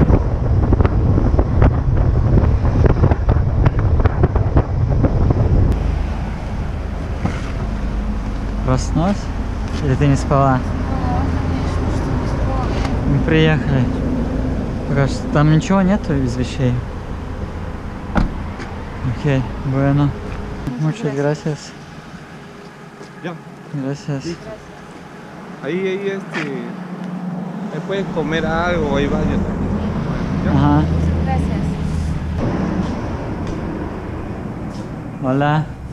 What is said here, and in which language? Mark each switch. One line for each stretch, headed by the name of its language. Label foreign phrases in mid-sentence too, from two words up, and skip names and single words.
Russian: Проснулась? Или ты не спала? Мы приехали. Пока что там ничего нету из вещей. Окей,
Spanish: bueno. Muchas gracias. Ya. Gracias. Ahí puedes comer algo, ahí baño. Ajá. Gracias. Hola.